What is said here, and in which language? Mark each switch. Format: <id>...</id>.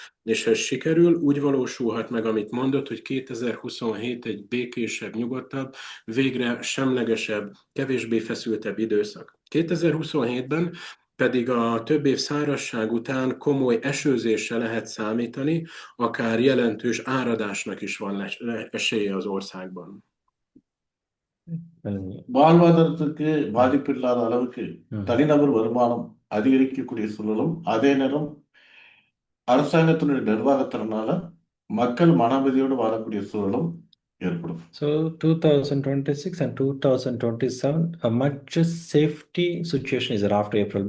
<hu>És ha ez sikerül, úgy valósulhat meg, amit mondott, hogy 2027 egy békésebb, nyugodtabb, végre semlegesebb, kevésbé feszültebb időszak. 2027-ben pedig a több év szárazság után komoly esőzésre lehet számítani, akár jelentős áradásnak is van esélye az országban.</hu> <ta>வாழ்வாதாரத்துக்கு பாதிப்பில்லாத அளவுக்கு ம். தனிநபர் வருமானம் அதிகரிக்கக்கூடிய சூழலும், அதே நேரம் அரசாங்கத்தினுடைய நிர்வாகத்தினால மக்கள் மனநிம்மதியோடு வாழக்கூடிய சூழலும் ஏற்படும்.</ta> <en>So 2026 and 2027, a much safety situation is there after April.</en>